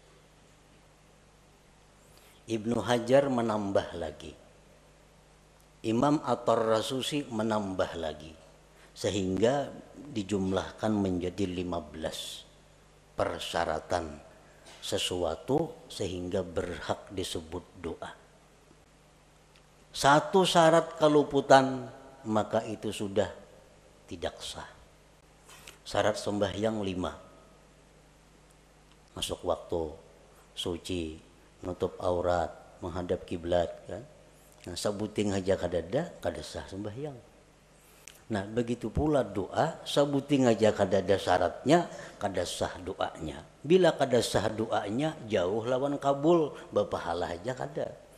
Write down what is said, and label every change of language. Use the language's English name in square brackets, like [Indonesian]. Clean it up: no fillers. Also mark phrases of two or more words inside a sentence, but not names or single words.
[Indonesian] Ibnu Hajar menambah lagi, Imam At-Tarrasusi menambah lagi, sehingga dijumlahkan menjadi 15 persyaratan sesuatu sehingga berhak disebut doa. Satu syarat keluputan maka itu sudah tidak sah. Syarat sembahyang 5. Masuk waktu, suci, nutup aurat, menghadap kiblat kan. [Banjar] Nah sabuting aja kada sah sembahyang. Nah begitu pula doa, sabuting aja kada ada syaratnya, kada sah doanya. Bila kada sah doanya, jauh lawan kabul, bapahala aja kada.